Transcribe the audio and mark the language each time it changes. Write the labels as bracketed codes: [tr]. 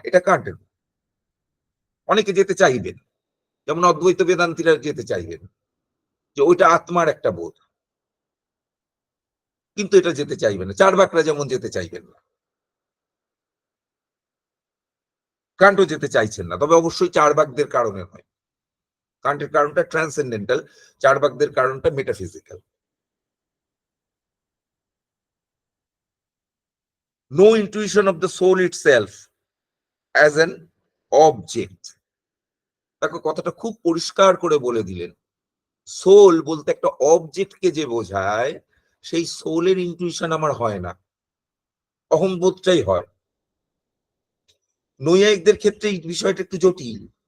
[bn] এটা কাটেন, অনেকে যেতে চাইবেন, যেমন অদ্বৈত বেদান্তীরা যেতে চাইবেন যে ওইটা আত্মার একটা বোধ, কিন্তু এটা যেতে চাইবেন না। চার্বাকরা যেমন যেতে চাইবেন না, কান্টও যেতে চাইছেন না, তবে অবশ্যই চার্বাকদের কারণে নয়। কান্টের কারণটা ট্রান্সেন্ডেন্টাল, চার্বাকদের কারণটা metaphysical. [en] No intuition of the soul itself as an object. [bn] দেখো, কথাটা খুব পরিষ্কার করে বলে দিলেন। সোল বলতে একটা অবজেক্টকে যে বোঝায়, সেই সোলের ইনটুইশন আমার হয় না, অহংবোধটাই হয়। নৈয়ায়িকদের ক্ষেত্রে এই বিষয়টা একটু জটিল।